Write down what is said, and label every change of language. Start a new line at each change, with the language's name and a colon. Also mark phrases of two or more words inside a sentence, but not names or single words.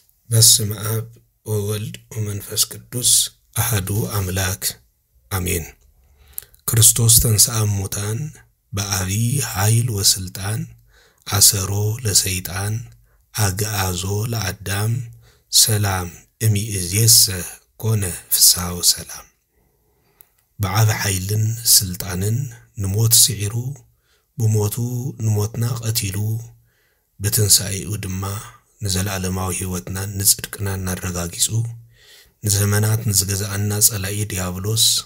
Geez: በስመ አብ ወወልድ ወመንፈስ ቅዱስ አሐዱ አምላክ አሜን። ክርስቶስ ተንሥአ እሙታን በአቢይ ኃይል ወስልጣን አሰሮ ለሰይጣን አግዓዞ ለአዳም ሰላም እምይእዜሰ ኮነ ፍስሐ ወሰላም።
Tigrinya: በዓብ ኃይልን ስልጣንን ንሞት ስዒሩ ብሞቱ ንሞትና ቀቲሉ በትንሣኤኡ ድማ ንዘላለማዊ ሕይወትና ንጽድቅና እናረጋጊጹ ንዘመናት ንዝገዛአና ጸላኢ ዲያብሎስ